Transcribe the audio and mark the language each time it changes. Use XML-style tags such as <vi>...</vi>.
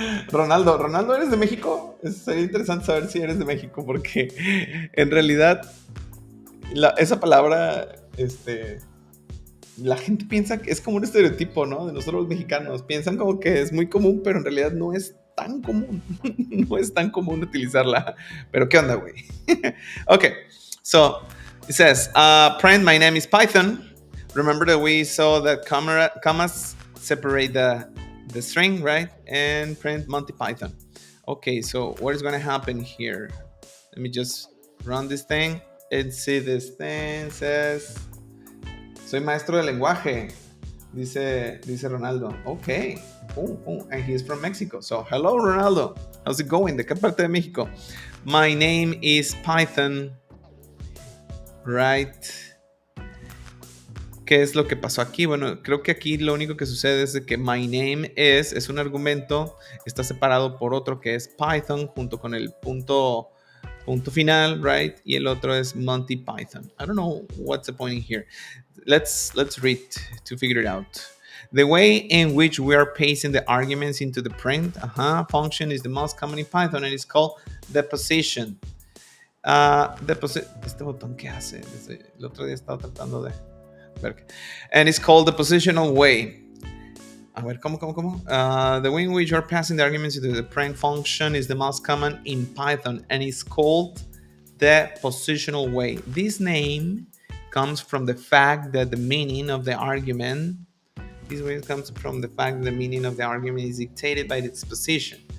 <es>Ronaldo, ¿eres de México? Sería interesante saber si eres de México, porque en realidad esa palabra, la gente piensa que es como un estereotipo, ¿no? De nosotros los mexicanos. Piensan como que es muy común, pero en realidad no es tan común. No es tan común utilizarla. Pero ¿qué onda, güey?</es> <en>Okay, so it says, print, my name is Python. Remember that we saw that commas separate the string, right? And print Monty Python. Okay, so what is going to happen here? Let me just run this thing and see this thing.</en> <es>Says, soy maestro de lenguaje, dice Ronaldo.</es> <en>Okay, and he's from Mexico. So, hello, Ronaldo. How's it going?</en> <es>¿De qué parte de México?</es> <en>My name is Python, right?</en> <es>¿Qué es lo que pasó aquí? Bueno, creo que aquí lo único que sucede es que my name es un argumento, está separado por otro que es Python junto con el punto final, right? Y el otro es Monty Python.</es> <en>I don't know what's the point in here. Let's read to figure it out. The way in which we are pasting the arguments into the print function is the most common in Python and it's called deposition.</en> <es>Este botón que hace, el otro día estaba tratando de ver.</es> <en>And it's called the positional way.</en> <es>A ver, ¿cómo?</es> <en>The way in which you're passing the arguments into the print function is the most common in Python and it's called the positional way. This name comes from the fact that the meaning of the argument, this way comes from the fact that the meaning of the argument is dictated by its position.</en>